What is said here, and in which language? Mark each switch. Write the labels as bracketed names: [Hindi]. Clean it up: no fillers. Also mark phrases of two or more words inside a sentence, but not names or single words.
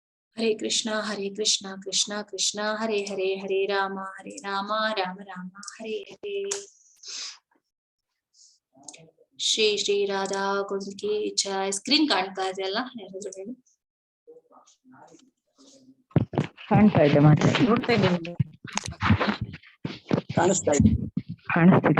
[Sanskrit] हरे कृष्णा कृष्णा कृष्णा हरे हरे, हरे राम राम राम हरे हरे। [Hindi] श्री श्री राधा कुंड की जय. [Kannada] ಸ್ಕ್ರೀನ್ ಕಾಣ್ತಾ ಇದೆಯಲ್ಲ, ಯಾರಾದ್ರೂ ಹೇಳಿ. ಕಾಣ್ತಾ ಇದೆ, ಮಾತಾಡಿ. ನೋಡ್ತಾ ಇದ್ದೀನಿ, ಕಾಣಿಸ್ತಾ ಇದೆ, ಕಾಣಿಸ್ತಿದೆ.